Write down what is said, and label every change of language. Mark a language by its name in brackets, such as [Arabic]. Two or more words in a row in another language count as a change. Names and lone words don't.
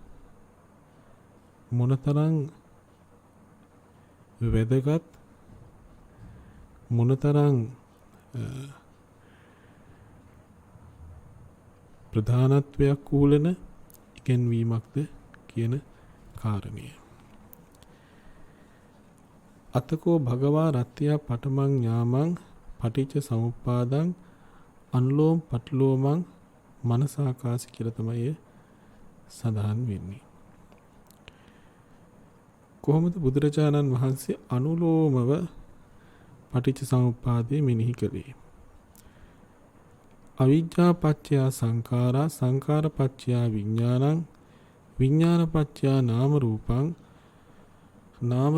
[Sinhala] මොනතරම් වැදගත්, මොනතරම් ප්‍රධානත්වයක් උලන ඉගැන්වීමක්ද කියන කාරණය. [Pali] අතකෝ භගවා රත්ත්‍යා පඨමං ඥාමං පටිච්ච සමුප්පාදං අනුලෝම පටිලෝමං මනසාකාශ [Sinhala] කියලා තමයි සඳහන් වෙන්නේ. කොහොමද බුදුරජාණන් වහන්සේ අනුලෝමව පටිච්ච සමුප්පාදය මෙනෙහි කළේ? [Pali] අවිජ්ජා පත්‍ය සංඛාරා, සංඛාර පත්‍ය විඥානං, විඥාන පත්‍ය නාම රූපං, නාම